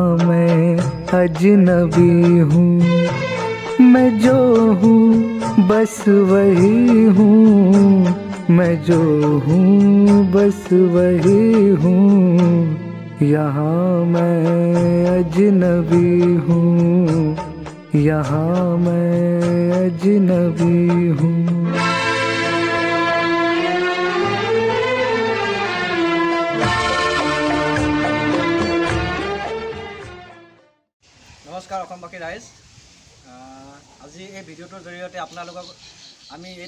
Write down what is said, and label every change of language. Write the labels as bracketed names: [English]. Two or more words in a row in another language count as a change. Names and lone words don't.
[Hindi] मैं अजनबी हूँ मैं जो हूँ बस वही हूँ मैं जो हूँ बस वही हूँ यहाँ मैं अजनबी हूँ यहाँ मैं अजनबी हूँ [Assamese] নমস্কাৰ অসমবাসী ৰাইজ আজি এই ভিডিঅ'টোৰ জৰিয়তে আপোনালোকক আমি এইটো